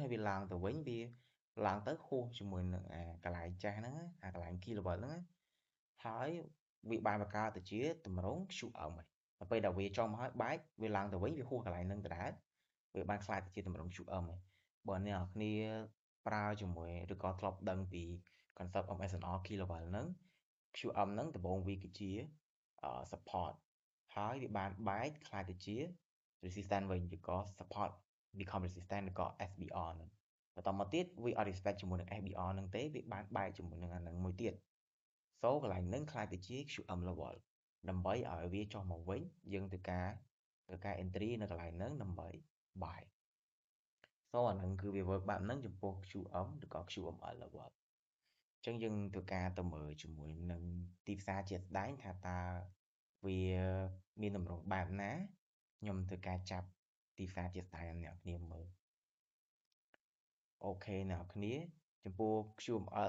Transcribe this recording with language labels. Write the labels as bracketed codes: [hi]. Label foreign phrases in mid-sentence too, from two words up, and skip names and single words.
[km] ហើយវាឡើងទៅវិញវាឡើងទៅហួសជាមួយនឹងកន្លែងចាស់ហ្នឹងកន្លែង [en] key level [km] ហ្នឹងហើយវាបានបង្កើតទៅជាតម្រង QM ហើយដល់ពេលដែលវា ចុះមកហើយបែកវាឡើងទៅវិញវាហួសកន្លែងហ្នឹងដដែលវាបានខ្លាយទៅជាតម្រង QM ហើយបើអ្នកនរគ្នាប្រើជាមួយ ឬក៏ធ្លាប់ដឹងពី [en] concept of SNR key level [km] ហ្នឹង QM ហ្នឹងដំបូងវាគឺជា support ហើយវាបានបែកខ្លាយទៅជា resistance វិញឬក៏ [en] support become resistance [km] ឬក៏ SBR ហ្នឹងបន្តមកទៀតវាអត់ respect ជាមួយនឹង SBR ហ្នឹងទេវាបានបែកជាមួយនឹងអាហ្នឹងមួយទៀត so កន្លែងហ្នឹងខ្លាយទៅជា [en] QM level [km] ដើម្បីឲ្យវាចុះមកវិញយើងធ្វើការ entry នៅកន្លែងហ្នឹងដើម្បីបែក so អាហ្នឹងគឺវា work បែបហ្នឹងចំពោះ QM ឬក៏ [en] QML level [km] អញ្ចឹងយើងធ្វើការទៅមើលជាមួយនឹងទីផ្សារជាក់ស្ដែងថាតើវាមានតម្រងបែបណាខ្ញុំធ្វើការចាប់ទីផ្សារជាក់ស្ដែងឲ្យអ្នកគ្នាមើលអូខេអ្នកគ្នាចំពោះ QML